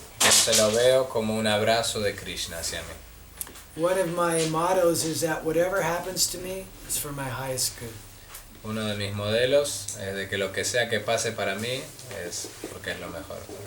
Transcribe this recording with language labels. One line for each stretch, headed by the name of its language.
Spanish: Entonces lo veo como un abrazo de Krishna hacia mí.
English: One of my mottos is that whatever happens to me is for my highest good.
Spanish: Uno de mis modelos es de que lo que sea que pase para mí es porque es lo mejor.